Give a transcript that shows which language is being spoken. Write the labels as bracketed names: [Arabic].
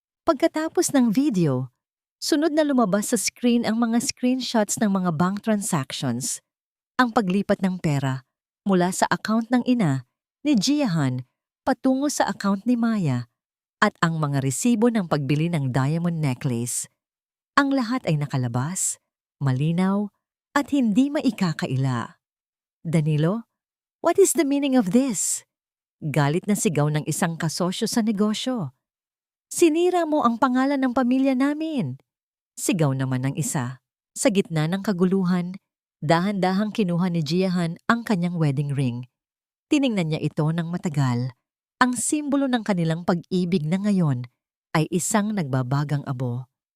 [Filipino] Pagkatapos ng video, sunod na lumabas sa screen ang mga screenshots ng mga bank transactions, ang paglipat ng pera mula sa account ng ina ni Jiahan patungo sa account ni Maya at ang mga resibo ng pagbili ng diamond necklace. Ang lahat ay nakalabas, malinaw, at hindi maikakaila. [English] Danilo, what is the meaning of this? [Filipino] Galit na sigaw ng isang kasosyo sa negosyo. Sinira mo ang pangalan ng pamilya namin. Sigaw naman ng isa. Sa gitna ng kaguluhan, dahan-dahang kinuha ni Jiahan ang kanyang wedding ring. Tiningnan niya ito ng matagal. Ang simbolo ng kanilang pag-ibig na ngayon ay isang nagbabagang abo.